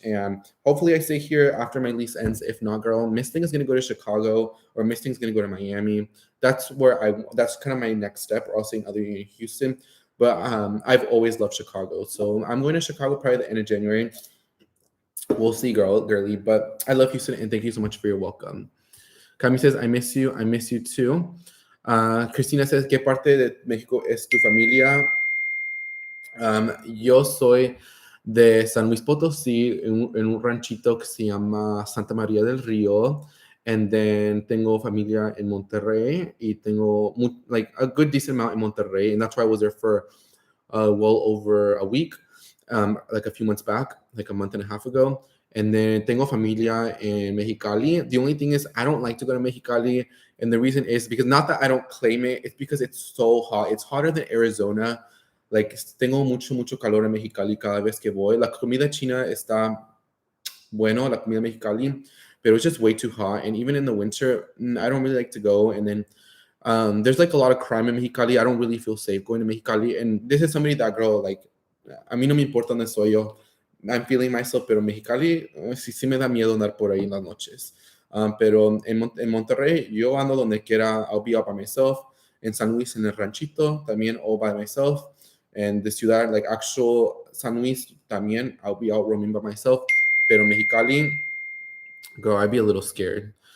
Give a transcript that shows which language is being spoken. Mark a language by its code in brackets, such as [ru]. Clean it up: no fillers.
[en] And hopefully I stay here after my lease ends. If not, girl, Miss Thing is going to go to Chicago or Miss Thing is going to go to Miami. That's kind of my next step, or I'll say other in Houston. But I've always loved Chicago. So I'm going to Chicago probably the end of January. We'll see, girly. But I love Houston, and thank you so much for your welcome. Cami says, I miss you. I miss you too. [es] Cristina says, ¿qué parte de México es tu familia? Yo soy de San Luis Potosí, en un ranchito que se llama Santa María del Río. [en] And then [es] tengo familia en Monterrey, y tengo [en] like a good decent amount in Monterrey. And that's why I was there for well over a week, like a few months back, like a month and a half ago. And then [es] tengo familia [en] in Mexicali. The only thing is I don't like to go to Mexicali. And the reason is because not that I don't claim it, it's because it's so hot. It's hotter than Arizona. [es] Like tengo mucho calor en Mexicali cada vez que voy. La comida china está bueno, la comida Mexicali, [en] but it's just way too hot. And even in the winter, I don't really like to go. And then there's like a lot of crime in Mexicali. I don't really feel safe going to Mexicali. And this is somebody that, girl, like, [es] a mí no me importa donde soy yo. [en] I'm feeling myself, [es] pero Mexicali, sí me da miedo andar por ahí en las noches. Pero en Monterrey, yo ando donde quiera. [en] I'll be out by myself. [es] En San Luis, en el ranchito, también [en] all by myself. And the ciudad, like actual San Luis, también, I'll be out roaming by myself. Pero Mexicali, girl, I'd be a little scared.